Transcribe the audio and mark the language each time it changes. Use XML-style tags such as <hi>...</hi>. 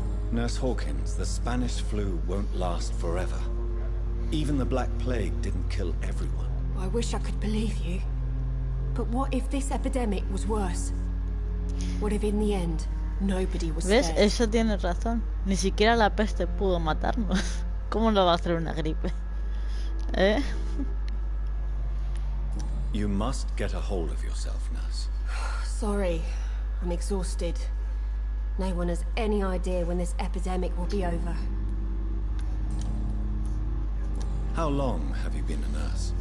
<en>Nurse Hawkins, the Spanish flu won't last forever. Even the Black Plague didn't kill everyone. I wish I could believe you. But what if this epidemic was worse? What if in the end, nobody was</en> <es>¿Ves?</es> <en>spared?</en> <es>Eso tiene razón. Ni siquiera la peste pudo matarnos. ¿Cómo lo va a hacer una gripe? ¿Eh?</es> <en>You must get a hold of yourself, nurse. Sorry, I'm exhausted. No one has any idea when this epidemic will be over. How long have you been a nurse?</en>